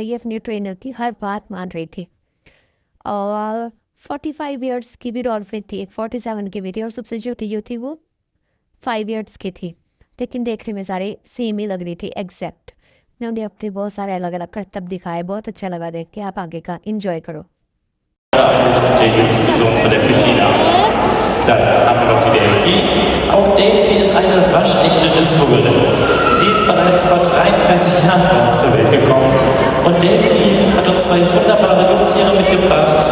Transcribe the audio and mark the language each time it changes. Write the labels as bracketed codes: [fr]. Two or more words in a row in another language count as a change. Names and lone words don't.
[hi] ये अपने ट्रेनर की हर बात मान रही थी। और 45 इयर्स की भी डॉल्फिन थी, एक 47 की भी थी, और सबसे छोटी जो थी वो 5 इयर्स की थी। लेकिन देखने में सारे सेम ही लग रही थी एग्जैक्ट। मैं उन्हें अपने बहुत सारे अलग अलग करतब दिखाए, बहुत अच्छा लगा देख के। आप आगे का इंजॉय करो। [de] Der jüngste Sohn von der Pepina. Dann haben wir noch die Delphi. Auch Delphi ist eine waschechte Disco-Gorille. Sie ist bereits vor 33 Jahren bei uns zur Welt gekommen. Und Delphi hat uns zwei wunderbare Jungtiere mitgebracht.